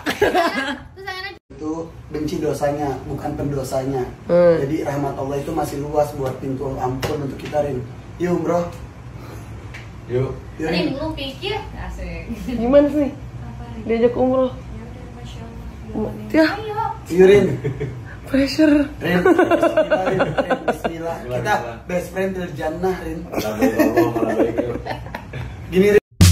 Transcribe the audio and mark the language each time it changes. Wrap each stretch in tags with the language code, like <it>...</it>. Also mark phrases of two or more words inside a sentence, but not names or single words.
<id>Itu benci dosanya, bukan pendosanya. Jadi rahmat Allah itu masih luas buat pintu ampun untuk kita, Rin. Yuk, bro. Yuk. Rin, lu pikir? Asik. Gimana sih? Diajak umroh. Ya, Yuk, Rin. pressure. Rin, bismillah, Rin. Bismillah. Kita</id> <en>best friend</en> <id>del jannah, Rin. Gini, Rin.</id>